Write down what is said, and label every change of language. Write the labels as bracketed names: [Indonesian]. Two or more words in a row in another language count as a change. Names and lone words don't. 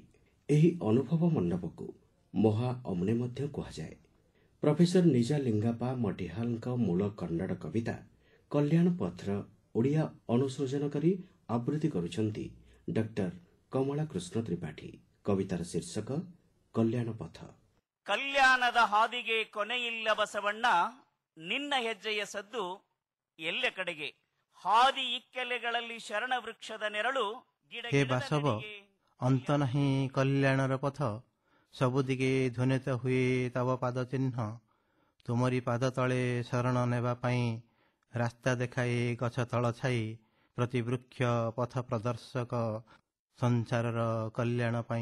[Odia] ଏହି ଅନୁଭବ ମଣ୍ଡପକୁ ମହା ଅମ୍ନେ ମଧ୍ୟ କୁହାଯାଏ। ପ୍ରଫେସର ନିଜାଲିଙ୍ଗପା ମଟିହାଲଙ୍କ ମୂଳ କନ୍ନଡ଼ କବିତା କଲ୍ୟାଣ ପଥର ଓଡ଼ିଆ ଅନୁସୃଜନ କରି ଆବୃତ୍ତି କରୁଛନ୍ତି ଡକ୍ଟର କମଳା କୃଷ୍ଣ ତ୍ରିପାଠୀ। କବିତାର ଶୀର୍ଷକ ಕಲ್ಯಾಣ ಪಥ. [Kannada] ಕಲ್ಯಾಣದ ಹಾದಿಗೆ ಕೊನೆಯಿಲ್ಲ ಬಸವಣ್ಣ, ನಿನ್ನ ಹೆಜ್ಜೆಯ ಸದ್ದು ಎಲ್ಲೆ ಕಡೆಗೆ. ಹಾದಿ ಇಕ್ಕೆಲೆಗಳಲ್ಲಿ ಶರಣ ವೃಕ್ಷದ ನೆರಳು. [Odia] ಹೇ ବାସବ, ଅନ୍ତ ନାହିଁ କଲ୍ୟାଣର ପଥ, ସବୁଦିକେ ଧ୍ୱନିତ ହୁଏ ତବ ପାଦ ଚିହ୍ନ। ତୁମରି ପାଦ ତଳେ ଶରଣ ନେବା ପାଇଁ ରାସ୍ତା ଦେଖାଏ ଗଛ ତଳ ଛାଇ, ପ୍ରତି ବୃକ୍ଷ ପଥ ପ୍ରଦର୍ଶକ ସଂସାରର କଲ୍ୟାଣ ପାଇଁ।